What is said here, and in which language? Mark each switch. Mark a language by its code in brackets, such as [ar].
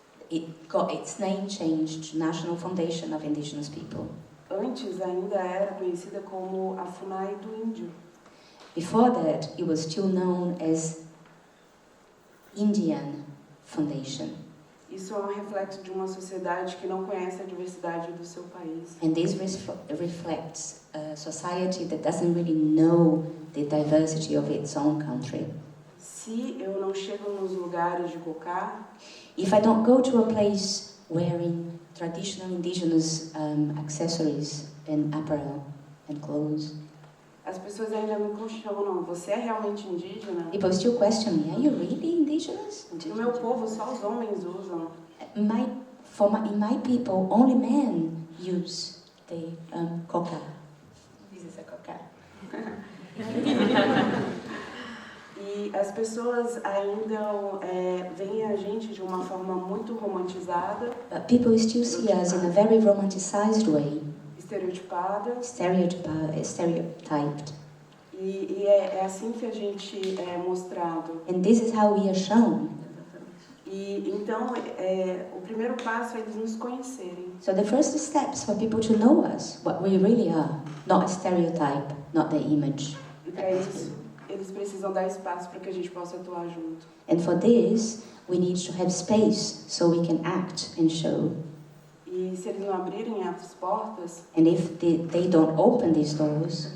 [en] It got its name changed to National Foundation of Indigenous People. [pt] Antes ainda era conhecida como a FUNAI do Índio. [en] Before that, it was still known as Indian Foundation. [pt] Isso é um reflexo de uma sociedade que não conhece a diversidade do seu país. [en] And this reflects a society that doesn't really know the diversity of its own country. [pt] Se eu não chego nos lugares de cocá, [en] if I don't go to a place wearing traditional indigenous accessories and apparel and clothes, [pt] as pessoas ainda me questionam: você é realmente indígena? [en] People still question me: are you really indigenous? [pt] No meu povo só os homens usam. [en] In my people, only men use the coca. This is a coca. [pt] E as pessoas ainda veem a gente de uma forma muito romantizada. [en] But people still see us in a very romanticized way. [pt] Estereotipada. [en] Stereotyped. [pt] E é assim que a gente é mostrado. [en] And this is how we are shown. [pt] E então o primeiro passo é eles nos conhecerem. [en] So the first steps for people to know us, what we really are, not a stereotype, not the image. [pt] E para isso eles precisam dar espaço para que a gente possa atuar junto. [en] And for this, we need to have space so we can act and show. [pt] E se eles não abrirem as portas, [en] and if they don't open these doors,